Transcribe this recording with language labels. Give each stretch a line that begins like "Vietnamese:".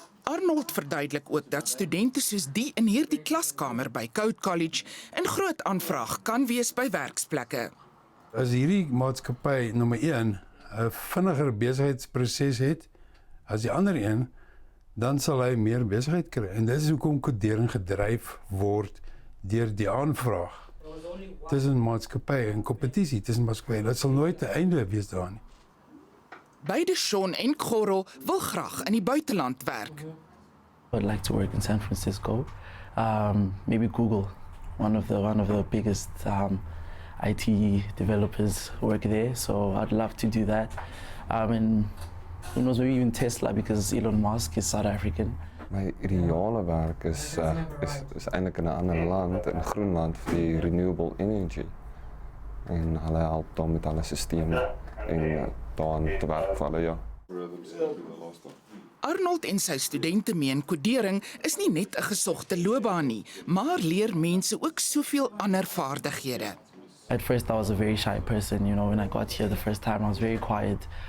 Afrikaans: Arnold verduidelik ook dat studente soos die in hierdie klaskamer by Code College 'n groot aanvraag kan wees by werksplekke. As hierdie maatskappy nommer 1 'n vinniger besigheidsproses het as die ander een, dan sal hy meer besigheid kry. En dit is hoekom kodering gedryf word deur die aanvraag. Tussen maatskappye en kompetisie tussen maatskappye. Dit sal nooit 'n einde wees daar nie. Beide Sean en Goro wil graag in die buiteland werk.
English: I'd like to work in San Francisco, maybe Google, one of the biggest IT developers work there, so I'd love to do that. And who knows, maybe even Tesla, because Elon Musk is South African.
Afrikaans: My ideale werk is eintlik in 'n ander land, in Groenland, vir die
English: renewable energy.
Afrikaans: En hulle help dan met alle sisteme en dan te werk vir hulle, ja. Arnold en sy studente meen kodering is nie net 'n gesogte loopbaan nie, maar leer mense ook soveel ander vaardighede.
English: At first I was a very shy person, when I got here the first time I was very quiet.